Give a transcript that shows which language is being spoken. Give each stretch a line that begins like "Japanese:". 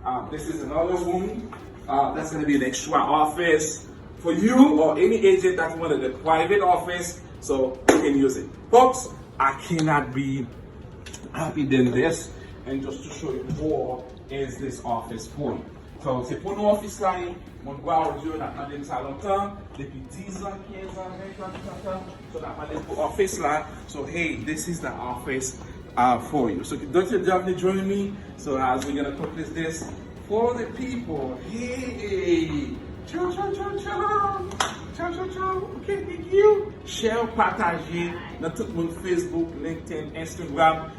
English: This is another room. That's gonna be an extra office for you or any agent that wanted a private office, so you can use it. Folks, I cannot be happy than this. And just to show you more is this office for you.
French: So c'est pour nous office là, mon Broward on a demandé ça longtemps, depuis 10 ans, 15 ans, 20 ans, so on a demandé pour office là.
English: So hey, this is the office for you. So don't you definitely join me. So as we're gonna accomplish this for the people. Hey, ciao, ciao, ciao, ciao. Ciao, ciao, ciao. Okay, thank you.
French: Share, partager, dans tout mon Facebook, LinkedIn, Instagram.